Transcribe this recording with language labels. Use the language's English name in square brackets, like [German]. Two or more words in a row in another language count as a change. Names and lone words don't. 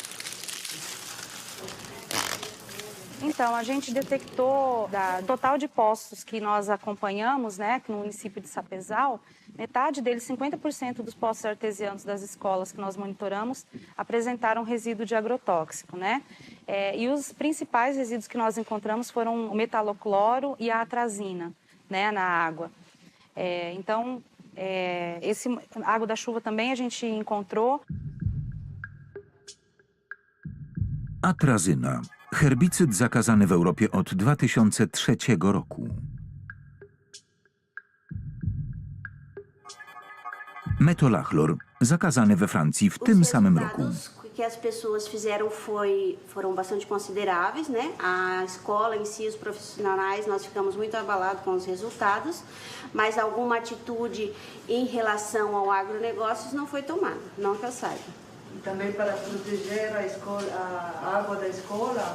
[Portuguese] Então, a gente detectou, da total de postos que nós acompanhamos, né, no município de Sapezal, metade deles, 50% dos postos artesianos das escolas que nós monitoramos, apresentaram resíduo de agrotóxico, né? E os principais resíduos que nós encontramos foram o metalocloro e a atrazina, né, na água. Esse água da chuva também a gente encontrou. [Polish] Atrazyna. Herbicyd zakazany w Europie od 2003 roku. Metolachlor, zakazany we Francji w tym samym roku. [Portuguese] Que as pessoas fizeram foram bastante consideráveis, né? A escola em si, os profissionais, nós ficamos muito abalados com os resultados, mas alguma atitude em relação ao agronegócios não foi tomada, não que eu saiba. E também para proteger a escola, a água da escola?